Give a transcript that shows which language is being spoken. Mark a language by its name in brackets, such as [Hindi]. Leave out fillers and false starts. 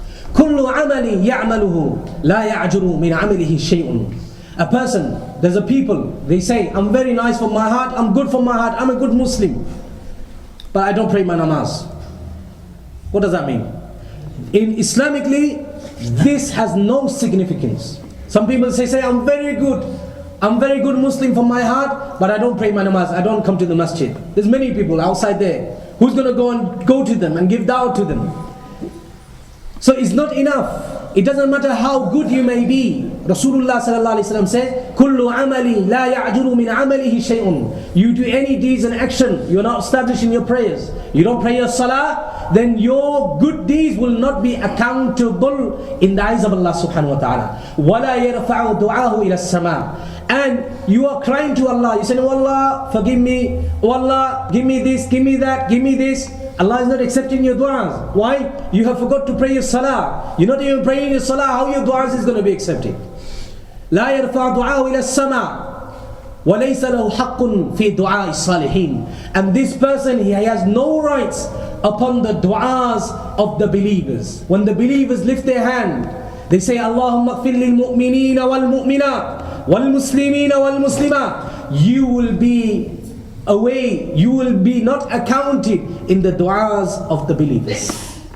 [Arabic] كل عمل يعمله لا يعجر من عمله شيء. [English] A person, there's a people, they say, I'm very nice from my heart, I'm good from my heart, I'm a good Muslim, but I don't pray my namaz. What does that mean? In Islamically, this has no significance. Some people say I'm very good Muslim from my heart, but I don't pray my namaz, I don't come to the masjid. There's many people outside there. Who's going to go to them and give da'wah to them? So it's not enough. it doesn't matter how good you may be. Rasulullah sallallahu alaihi wasallam says, [Arabic] "Kullu amali la ya'juru min amalihi shay'un." [English] You do any deeds and action, you're not establishing your prayers, you don't pray your salah, then your good deeds will not be accountable in the eyes of Allah subhanahu wa ta'ala. [Arabic] وَلَا يَرْفَعُ دُعَاهُ إِلَى السَّمَاءِ. [English] And you are crying to Allah, you say, "Oh Allah, forgive me, oh Allah, give me this, give me that, give me this." Allah is not accepting your du'as. Why? You have forgot to pray your salah. You're not even praying your salah. How your du'as is going to be accepted? [Arabic] لا يرفع دعاءه إلى السماء وليس له حق في دعاء الصالحين. [English] And this person, he has no rights upon the du'as of the believers. When the believers lift their hand, they say, [Arabic] "Allahumma اغفر للمؤمنين والمؤمنات والمسلمين والمسلمات." [English] You will be away, you will be not accounted in the du'as of the believers.